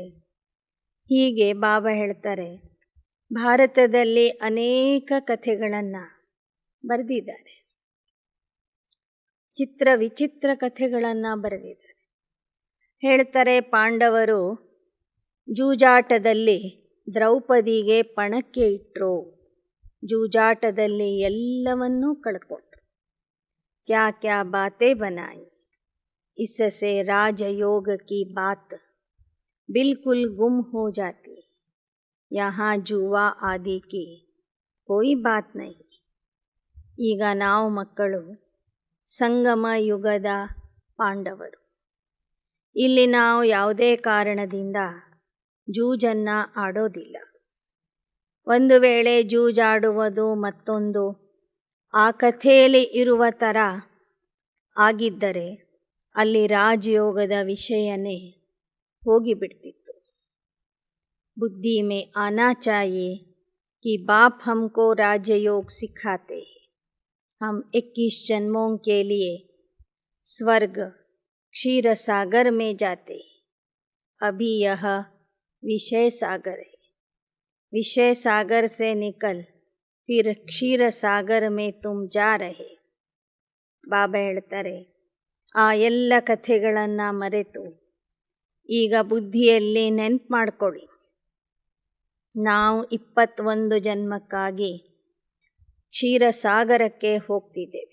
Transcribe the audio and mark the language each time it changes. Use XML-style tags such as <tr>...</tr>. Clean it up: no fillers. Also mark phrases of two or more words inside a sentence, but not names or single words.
<kn>ಹೀಗೆ ಬಾಬಾ ಹೇಳ್ತಾರೆ ಭಾರತದಲ್ಲಿ ಅನೇಕ ಕಥೆಗಳನ್ನು ಬರೆದಿದ್ದಾರೆ, ವಿಚಿತ್ರ ಕಥೆಗಳನ್ನು ಬರೆದಿದ್ದಾರೆ. ಹೇಳ್ತಾರೆ ಪಾಂಡವರು ಜೂಜಾಟದಲ್ಲಿ ದ್ರೌಪದಿಗೆ ಪಣಕ್ಕೆ ಇಟ್ಟರು, ಜೂಜಾಟದಲ್ಲಿ ಎಲ್ಲವನ್ನೂ ಕಳ್ಕೊಂಡ್ರು.</kn> <hi>क्या क्या बातें बनाई, इससे राजयोग की बात बिल्कुल गुम हो जाती, यहाँ जुआ आदि की कोई बात नहीं.</hi> <kn>ಈಗ ನಾವು ಮಕ್ಕಳು ಸಂಗಮ ಯುಗದ ಪಾಂಡವರು. ಇಲ್ಲಿ ನಾವು ಯಾವುದೇ ಕಾರಣದಿಂದ ಜೂಜನ್ನು ಆಡೋದಿಲ್ಲ. ಒಂದು ವೇಳೆ ಜೂಜಾಡುವುದು ಮತ್ತೊಂದು ಆ ಕಥೆಯಲ್ಲಿ ಇರುವ ಥರ ಆಗಿದ್ದರೆ ಅಲ್ಲಿ ರಾಜಯೋಗದ ವಿಷಯನೇ ಹೋಗಿಬಿಡ್ತಿತ್ತು.</kn> <hi>बुद्धि में आना चाहिए कि बाप हमको राजयोग सिखाते हैं, हम 21 जन्मों के लिए स्वर्ग क्षीर सागर में जाते हैं. अभी यह विषय सागर है, विषय सागर से निकल फिर क्षीर सागर में तुम जा रहे.</hi> <kn>ಬಾಬಾ ಹೇಳ್ತಾರೆ ಆ ಎಲ್ಲ ಕಥೆಗಳನ್ನು ಮರೆತು ಈಗ ಬುದ್ಧಿಯಲ್ಲಿ ನೆನ್ಪು ಮಾಡಿಕೊಳ್ಳಿ, ನಾವು 21 ಜನ್ಮಕ್ಕಾಗಿ ಕ್ಷೀರಸಾಗರಕ್ಕೆ ಹೋಗ್ತಿದ್ದೇವೆ.</kn>